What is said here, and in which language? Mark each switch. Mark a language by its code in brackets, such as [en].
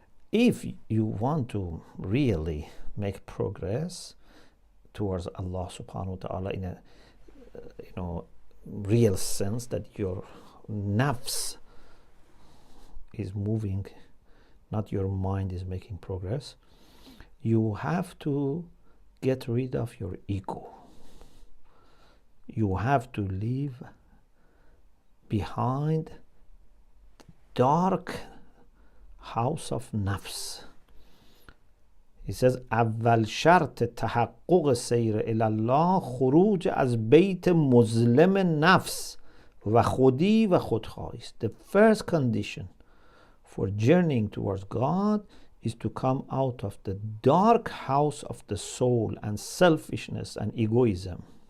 [en] If you want to really make progress towards Allah subhanahu wa ta'ala in a real sense, that your nafs is moving, not your mind is making progress, you have to get rid of your ego. You have to leave behind the dark house of nafs. He says, [fa] اول شرط تحقق سیر الی الله خروج از بیت مظلم نفس و خودی و خودخواهی. [en] The first condition for journeying towards God is to come out of the dark house of the soul and selfishness and egoism.